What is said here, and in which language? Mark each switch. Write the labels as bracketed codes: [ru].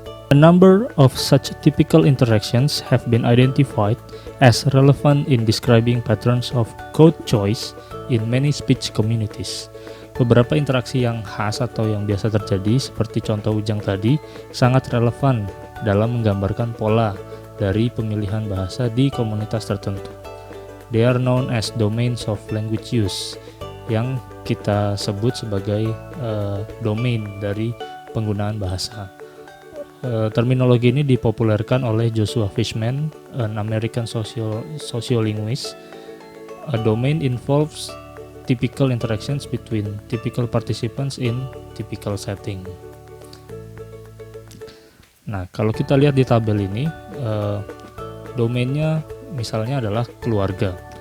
[en] A number of such typical interactions have been identified as relevant in describing patterns of code choice in many speech communities. [id] Beberapa interaksi yang khas atau yang biasa terjadi, seperti contoh Ujang tadi, sangat relevan dalam menggambarkan pola dari pemilihan bahasa di komunitas tertentu. [en] They are known as domains of language use, [id] yang kita sebut sebagai domain dari penggunaan bahasa. Terminologi ini dipopulerkan oleh Joshua Fishman, [en] an American sociolinguist. A domain involves typical interactions between typical participants in typical setting. [id] Nah, kalau kita lihat di tabel ini, domainnya misalnya adalah keluarga.